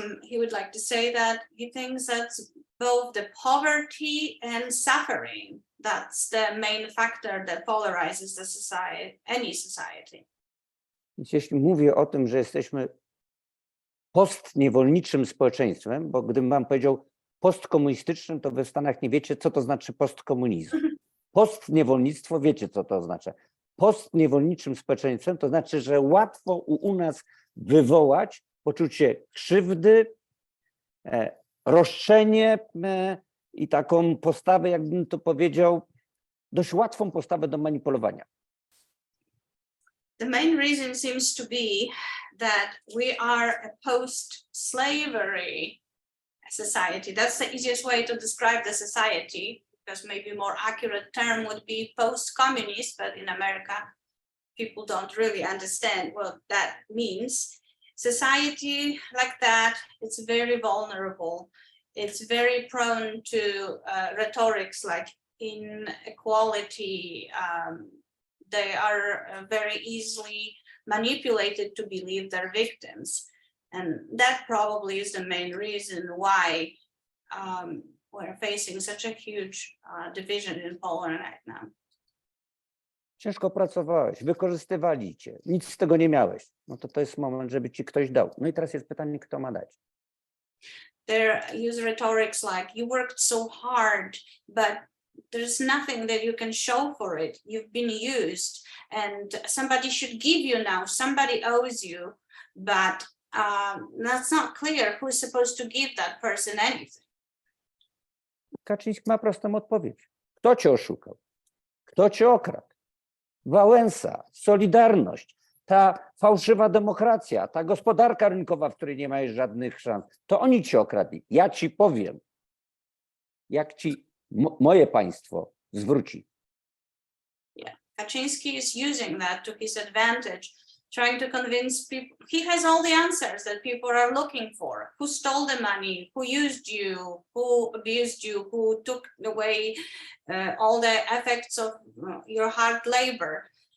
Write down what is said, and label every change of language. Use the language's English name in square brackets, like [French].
[English] He would like to say that he thinks that both the poverty and suffering, that's the main factor that polarizes the society, any society. [Polish] Więc jeśli mówię o tym, że jesteśmy postniewolniczym społeczeństwem, bo gdybym wam powiedział postkomunistycznym, to wy w Stanach nie wiecie, co to znaczy postkomunizm. Postniewolnictwo, wiecie, co to oznacza. Postniewolniczym społeczeństwem to znaczy, że łatwo u nas wywołać poczucie krzywdy, roszczenie i taką postawę, jakbym to powiedział, dość łatwą postawę do manipulowania. [English] The main reason seems to be that we are a post-slavery society. That's the easiest way to describe the society, because maybe more accurate term would be post-communist, but in America, people don't really understand what that means. Society like that, it's very vulnerable. It's very prone to rhetorics like inequality. They are very easily manipulated to believe they're victims. And that probably is the main reason why we're facing such a huge division in Poland right now. [Polish] ciężko pracowałeś, wykorzystywali cię, nic z tego nie miałeś. No to jest moment, żeby ci ktoś dał. No i teraz jest pytanie, kto ma dać. [English] They use rhetorics like, you worked so hard, but there's nothing that you can show for it. You've been used and somebody should give you now, somebody owes you, but that's not clear who's supposed to give that person anything. [Polish] Kaczyński ma prostą odpowiedź. Kto cię oszukał? Kto cię okradł? Wałęsa, Solidarność, ta fałszywa demokracja, ta gospodarka rynkowa, w której nie ma żadnych szans, to oni cię okradli. Ja ci powiem, jak ci moje państwo zwróci. [English] Yeah, Kaczynski is using that to his advantage, trying to convince people he has all the answers that people are looking for. Who stole the money? Who used you? Who abused you? Who took away all the effects of your hard labor?